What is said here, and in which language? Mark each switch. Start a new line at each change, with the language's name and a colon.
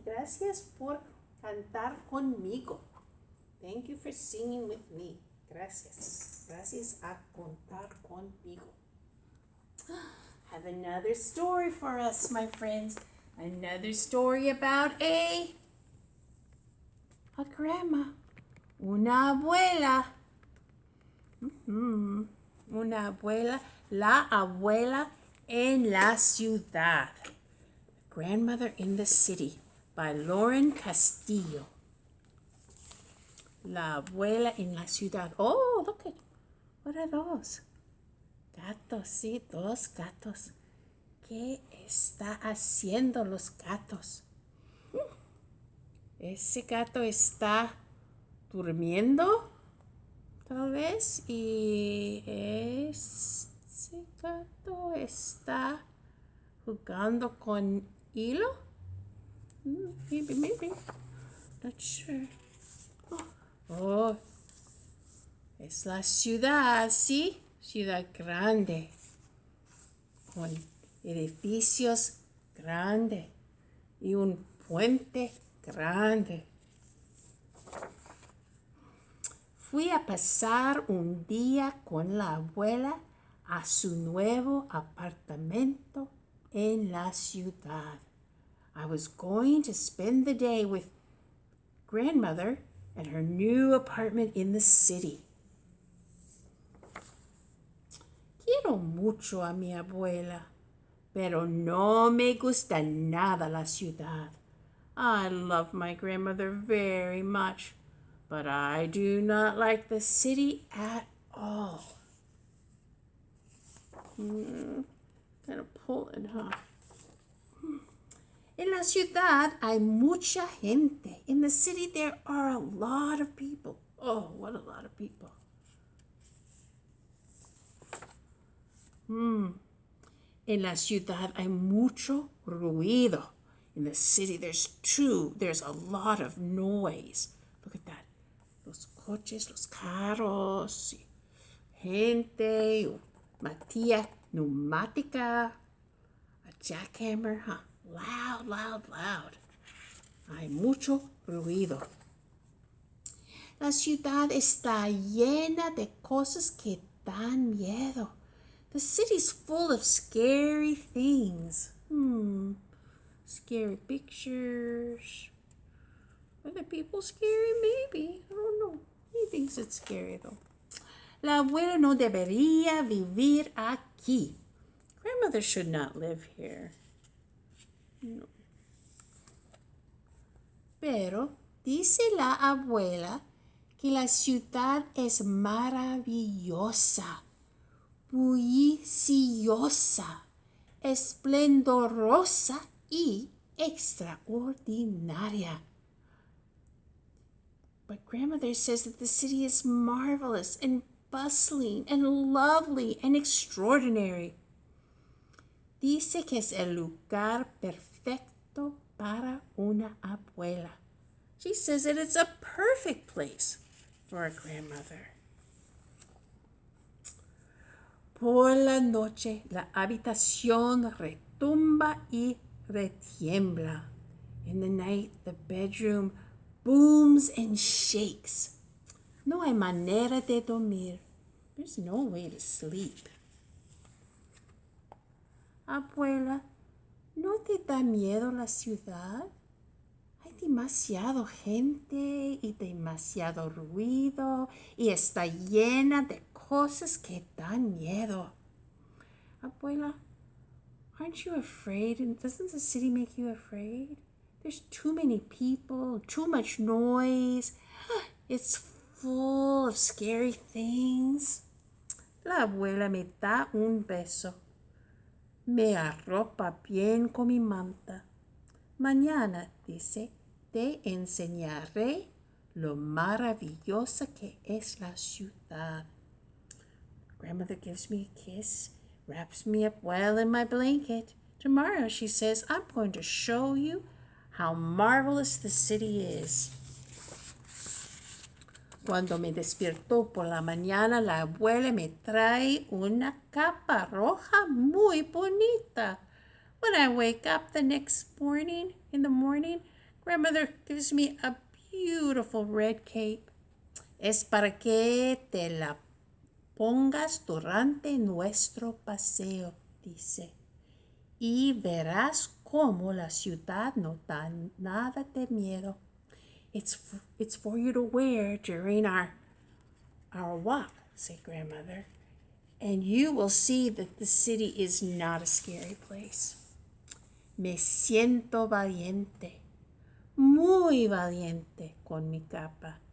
Spanish: Gracias por cantar conmigo.
English: Thank you for singing with me.
Spanish: Gracias. Gracias a contar conmigo.
English: I have another story for us, my friends. Another story about a grandma.
Spanish: Una abuela. Una abuela. La abuela en la ciudad.
English: Grandmother in the City by Lauren Castillo.
Spanish: La abuela en la ciudad.
English: Oh, look at, what are those?
Spanish: Gatos, sí, dos gatos. ¿Qué está haciendo los gatos? Ese gato está durmiendo, tal vez, y ese gato está jugando con hilo.
English: Maybe. Not sure. Oh,
Spanish: es la ciudad, ¿sí? Ciudad grande. Con edificios grandes y un puente grande. Fui a pasar un día con la abuela a su nuevo apartamento en la ciudad.
English: I was going to spend the day with grandmother at her new apartment in the city.
Spanish: Quiero mucho a mi abuela, pero no me gusta nada la ciudad.
English: I love my grandmother very much, but I do not like the city at all. Kind of pulling, huh?
Spanish: En la ciudad hay mucha gente.
English: In the city there are a lot of people. Oh, what a lot of people.
Spanish: En la ciudad hay mucho ruido.
English: In the city there's a lot of noise. Look at that.
Spanish: Los coches, los carros, gente, matilla neumática,
English: a jackhammer, huh? Loud, loud, loud.
Spanish: Hay mucho ruido. La ciudad está llena de cosas que dan miedo.
English: The city's full of scary things. Scary pictures. Are the people scary? Maybe. I don't know. He thinks it's scary though.
Spanish: La abuela no debería vivir aquí.
English: Grandmother should not live here.
Spanish: No. Pero dice la abuela que la ciudad es maravillosa, bulliciosa, esplendorosa y extraordinaria.
English: But grandmother says that the city is marvelous and bustling and lovely and extraordinary.
Spanish: Dice que es el lugar perfecto para una abuela.
English: She says that it's a perfect place for a grandmother.
Spanish: Por la noche, la habitación retumba y retiembla.
English: In the night, the bedroom booms and shakes.
Spanish: No hay manera de dormir.
English: There's no way to sleep.
Spanish: Abuela, ¿no te da miedo la ciudad? Hay demasiado gente y demasiado ruido y está llena de cosas que dan miedo.
English: Abuela, aren't you afraid? And doesn't the city make you afraid? There's too many people, too much noise. It's full of scary things.
Spanish: La abuela me da un beso. Me arropa bien con mi manta. Mañana, dice, te enseñaré lo maravillosa que es la ciudad.
English: Grandmother gives me a kiss, wraps me up well in my blanket. Tomorrow, she says, I'm going to show you how marvelous the city is.
Spanish: Cuando me despierto por la mañana, la abuela me trae una capa roja muy bonita.
English: When I wake up the next morning, in the morning, grandmother gives me a beautiful red cape.
Spanish: Es para que te la pongas durante nuestro paseo, dice. Y verás cómo la ciudad no da nada de miedo.
English: It's for you to wear during our walk, said grandmother. And you will see that the city is not a scary place.
Spanish: Me siento valiente, muy valiente con mi capa.